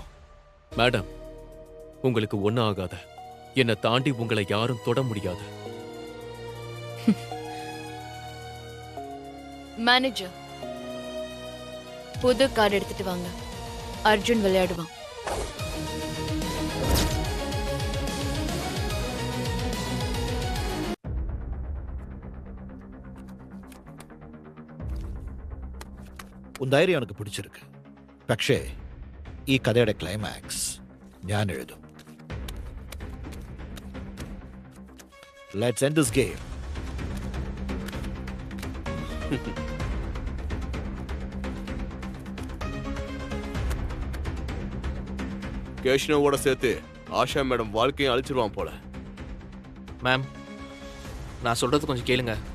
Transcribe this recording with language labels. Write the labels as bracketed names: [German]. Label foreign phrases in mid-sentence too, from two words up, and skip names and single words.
[Tamil] மேடம், உங்களுக்கு ஒன்னும் ஆகாத. என்னை தாண்டி உங்களை யாரும் தொட முடியாது. மேனேஜர், புது கார்டு எடுத்துட்டு வாங்க. அர்ஜுன் விளையாடுவான். உன் தைரியம் எனக்கு பிடிச்சிருக்கு. [Malayalam] പക്ഷേ ഈ കഥയുടെ ക്ലൈമാക്സ് ഞാൻ എഴുതും. [English] Let's end this game. [Tamil] கேஷ்னோவோட சேர்த்து ஆஷா மேடம் வாழ்க்கையை அழிச்சிருவான் போல. மேம், நான் சொல்றது கொஞ்சம் கேளுங்க.